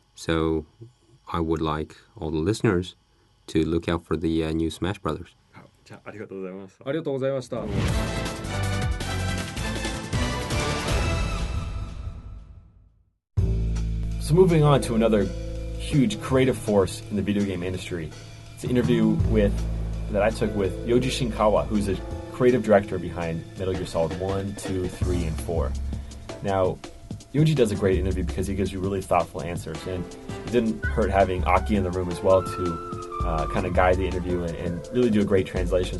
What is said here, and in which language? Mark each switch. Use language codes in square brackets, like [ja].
[en] So I would like all the listeners to look out for the new Smash Brothers. [ja] ありがとうございました。ありがとうございました。 [en] So moving on to another huge creative force in the video game industry. It's an interview that I took with Yoji Shinkawa, who's a creative director behind Metal Gear Solid 1, 2, 3, and 4. Now, Yoji does a great interview because he gives you really thoughtful answers, and it didn't hurt having Aki in the room as well to kind of guide the interview and really do a great translation.